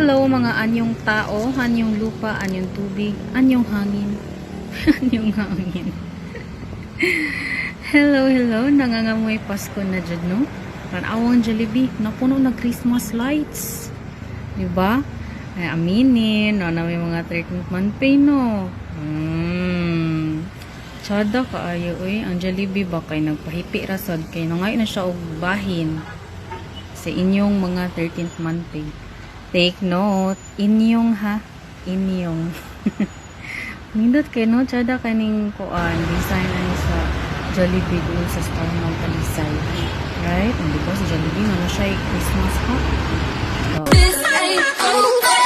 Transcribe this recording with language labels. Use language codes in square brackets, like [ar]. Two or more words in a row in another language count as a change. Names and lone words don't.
[tl] mga anyong tao, anyong lupa, anyong tubig, anyong hangin. Anyong hangin. Hello, hello. Nangangamoy Pasko na dyan, no? Panawang Jollibee. Napuno na Christmas lights. Diba? Ay, aminin. No, na may mga 13th [en] month pay, [tl] no? [ceb] Tsada kaayo, uy. Ang Jollibee ba kay nagpahipi rasod. Kay nangay na siya og bahin sa inyong mga 13th [en] month pay. Take note. [ceb] Inyong, ha? Inyong. Nindot kay no, tsada kaning kuan design ani sa Jollibee doon sa Star Mall Talisay. [en] Right? [tl] Hindi ba sa Jollibee na siya Christmas cup? Oh.